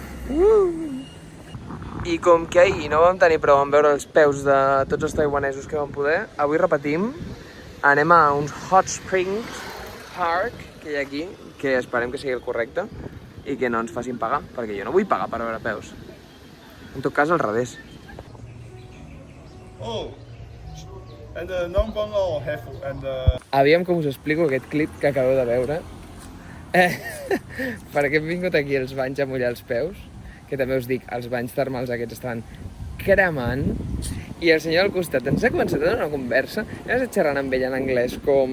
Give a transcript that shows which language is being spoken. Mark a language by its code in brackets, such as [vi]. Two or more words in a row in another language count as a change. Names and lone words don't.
[ca] I com que ahir no vam tenir prou en veure els peus de tots els taiwanesos que vam poder, avui repetim, anem a uns Hot Springs Park que hi ha aquí, que esperem que sigui el correcte i que no ens facin pagar, perquè jo no vull pagar per veure peus. En tot cas, al revés. [en] Oh, and the non-bungalow have and [ca] Aviam com us explico aquest clip que acabeu de veure. Perquè hem vingut aquí als banys a mullar els peus, que també us dic, els banys termals aquests estan cremant, i el senyor al costat ens ha començat a donar una conversa, hem estat xerrant amb ell en anglès com...